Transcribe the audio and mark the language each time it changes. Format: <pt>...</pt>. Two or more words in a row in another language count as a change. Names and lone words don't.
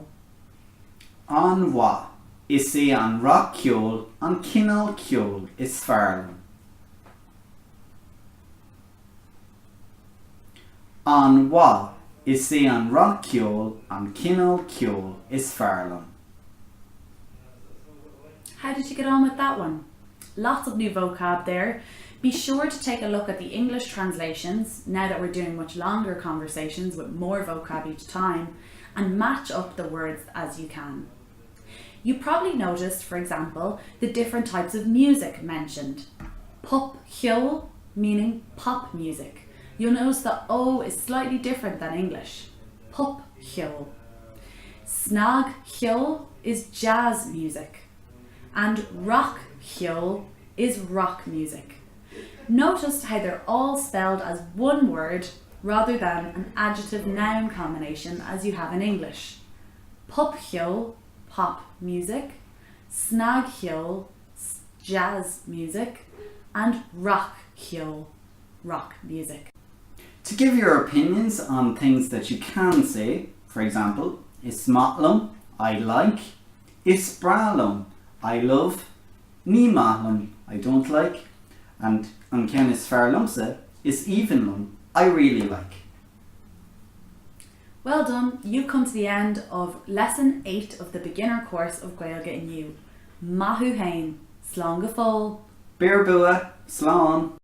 <ga>An-mhaith is an rac-cheol and cineál is fearr. An-mhaith is an rac-cheol and cineál is fearr.</ga> <en>How did you get on with that one? Lots of new vocab there. Be sure to take a look at the English translations now that we're doing much longer conversations with more vocab each time, and match up the words as you can. You probably noticed, for example, the different types of music mentioned. Popcheol, meaning pop music. You'll notice the O is slightly different than English. Popcheol. Snagcheol is jazz music. And rac-cheol is rock music. Notice how they're all spelled as one word rather than an adjective-noun combination as you have in English. Popcheol, pop music, snagcheol, jazz music, and rac-cheol, rock music. To give your opinions on things that you can say, for example,</en> <ga>is maith</ga> <en>I like,</en> <ga>is breá</ga> <en>I love,</en> <ga>ní maith</ga> <en>I don't like, and</en> <ga>an ceann is fearr</ga> <en>is even I really like. Well done, you've come to the end of Lesson 8 of the beginner course of Gaeilge Inniu.</en> <ga>Maithú hain, slán go fóill. Bear bua, slán.</ga>